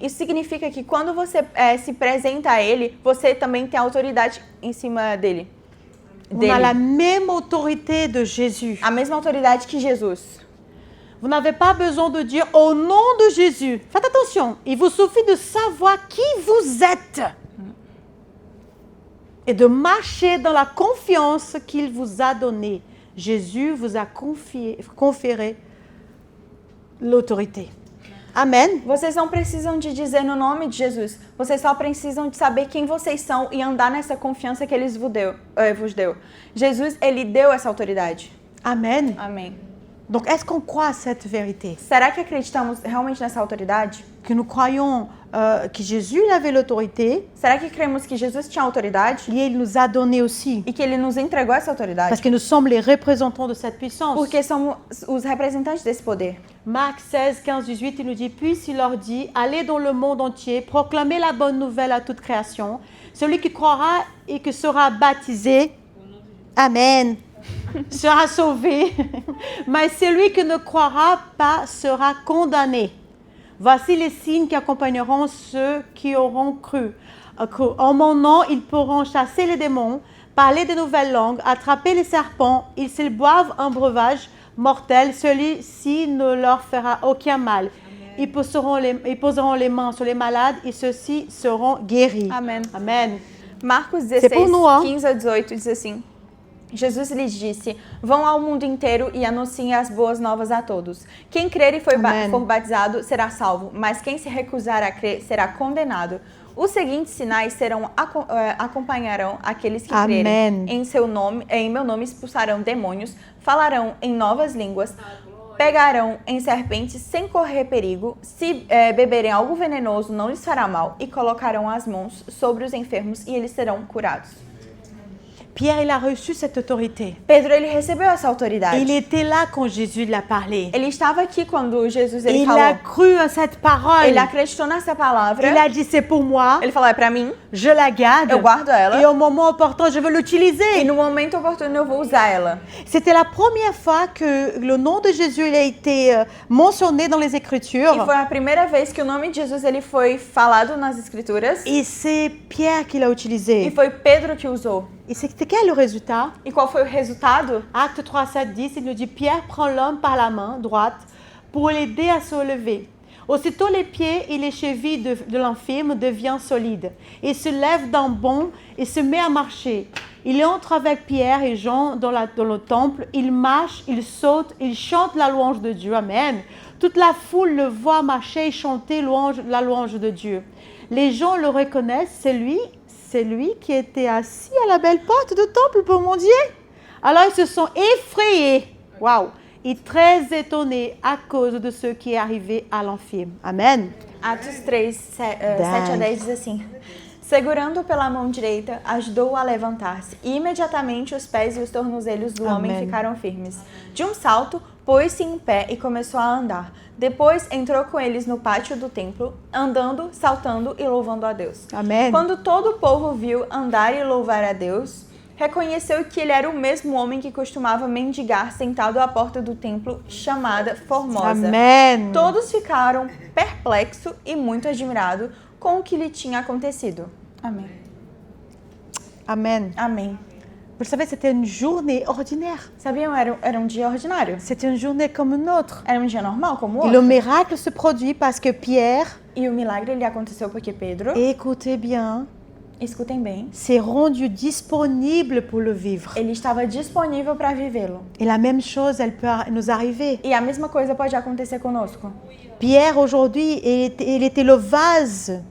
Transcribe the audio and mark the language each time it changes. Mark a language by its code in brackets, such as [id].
[pt] Isso significa que quando você se apresenta a ele, você também tem autoridade em cima dele. [fr] On a la même autorité de Jésus. [pt] A mesma autoridade que Jesus. [fr] Vous n'avez pas besoin de dire au nom de Jésus. Faites attention, il vous suffit de savoir qui vous êtes et de marcher dans la confiance qu'il vous a donnée. Jésus vous a conféré l'autorité. Amen. [pt] Vocês não precisam de dizer no nome de Jesus. Vocês só precisam de saber quem vocês são e andar nessa confiança que ele vos deu. Jesus, ele deu essa autoridade. Amen. Amém. [fr] Donc, est-ce qu'on croit à cette vérité? [pt] Será que acreditamos realmente nessa autoridade? [fr] Que nous croyons que Jésus avait l'autorité [pt] Será que cremos que Jesus tinha autoridade? [fr] et il nous a donné aussi. [pt] E que ele nos entregou essa autoridade? [fr] Parce que nous sommes les représentants de cette puissance. [pt] Porque somos os representantes desse poder. [fr] Marc 16, 15, 18, il nous dit, puis il leur dit, allez dans le monde entier, proclamez la bonne nouvelle à toute création. Celui qui croira et qui sera baptisé, Amen, sera sauvé. Mais celui qui ne croira pas sera condamné. Voici les signes qui accompagneront ceux qui auront cru. En mon nom, ils pourront chasser les démons, parler de nouvelles langues, attraper les serpents. Et s'ils boivent un breuvage mortel, celui-ci ne leur fera aucun mal. Ils poseront les mains sur les malades et ceux-ci seront guéris. Amém. Amen. [pt] Marcos 16, 15 a 18 diz assim: Jesus lhes disse, vão ao mundo inteiro e anunciem as boas novas a todos. Quem crer e for batizado será salvo, mas quem se recusar a crer será condenado. Os seguintes sinais acompanharão aqueles que crerem. Em meu nome expulsarão demônios, falarão em novas línguas, pegarão em serpentes sem correr perigo, se beberem algo venenoso não lhes fará mal, e colocarão as mãos sobre os enfermos e eles serão curados. [fr] Pierre, il a reçu cette autorité. [pt] Pedro, ele recebeu essa autoridade. [fr] Il était là quand Jésus l'a parlé. [pt] Ele estava aqui quando Jesus ele [fr] Il [pt] falou. [fr] a cru à cette parole. [pt] Ele acreditou nessa palavra. [fr] Il a dit, c'est pour moi, [pt] Ele falou, é pra mim, [fr] je la garde. [pt] eu guardo ela. [fr] Et au moment opportun, je veux [pt] E [fr] l'utiliser. [pt] no momento oportuno eu vou usar ela. [fr] C'était la première fois que le nom de Jésus il a été mentionné dans les [pt] E [fr] Écritures. [pt] foi a primeira vez que o nome de Jesus ele foi falado nas escrituras. [fr] Et c'est Pierre qui l'a [pt] E [fr] utilisé. [pt] foi Pedro que usou. [fr] Et c'était quel le résultat? [pt] E qual foi o resultado? [fr] Acte 3, 7, 10, il nous dit, Pierre prend l'homme par la main droite pour l'aider à se relever. Aussitôt les pieds et les chevilles de l'infirme deviennent solides. Il se lève d'un bond et se met à marcher. Il entre avec Pierre et Jean dans le temple. Il marche, il saute, il chante la louange de Dieu. Amen. Toute la foule le voit marcher et chanter la louange de Dieu. Les gens le reconnaissent, c'est lui qui était assis à la belle porte du temple pour mendier. Alors ils se sont effrayés. Waouh! Et très étonnés à cause de ce qui est arrivé à l'infirme. Amen. [pt] Atos 3, 7 a 10 diz assim: segurando-o pela mão direita, ajudou-o a levantar-se. E imediatamente os pés e os tornozelos do homem Amém. ficaram firmes. De um salto, pôs-se em pé e começou a andar. Depois entrou com eles no pátio do templo, andando, saltando e louvando a Deus. Amen. Quando todo o povo viu andar e louvar a Deus, reconheceu que ele era o mesmo homem que costumava mendigar sentado à porta do templo, chamada Formosa. Amen. Todos ficaram perplexos e muito admirados com o que lhe tinha acontecido. Amém. Amen. Amém. [fr] Vous savez, c'était une journée ordinaire. [pt] Sabiam? Era um dia ordinário. [fr] C'était une journée comme une autre. [pt] Era um dia normal, como o [fr] Et le [pt] outro. [fr] miracle se produit parce que Pierre, [pt] E o milagre ele aconteceu porque Pedro, [fr] écoutez bien, [pt] escutem bem, [fr] s'est rendu disponible pour le vivre. [pt] ele estava disponível para vivê-lo. [fr] Et la même chose, elle peut nous arriver. [pt] E a mesma coisa pode acontecer conosco. [fr] Pierre, aujourd'hui, il était le vase